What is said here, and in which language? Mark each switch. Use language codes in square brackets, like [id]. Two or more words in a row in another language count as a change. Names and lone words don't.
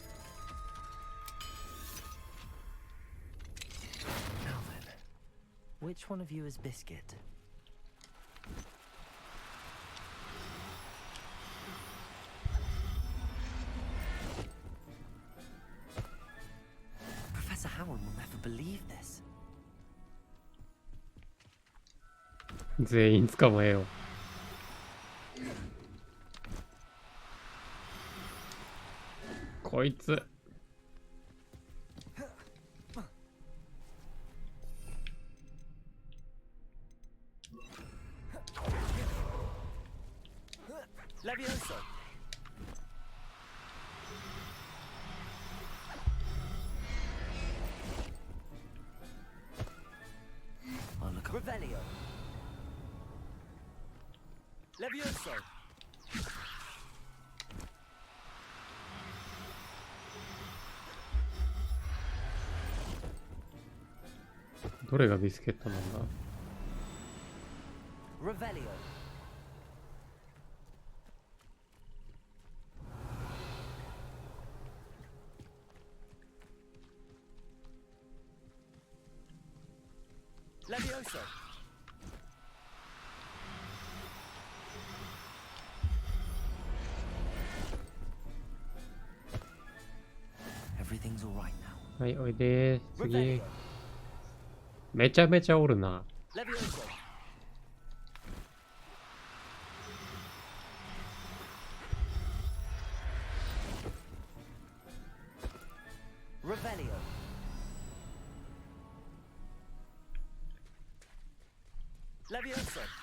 [en] Which Which one of you is Biscuit? Professor Howard will never believe this. [ja] 全員捕まえよう。こいつ。 [en] Levioso. Oh, look. Revelio. Levioso. [ja] どれがビスケットなんだ？ [en] Revelio. Levioso. Everything's all right now. [ja] はい、おいでー。次。めちゃめちゃおるな。 [en] Levioso. Revelio. Levioso.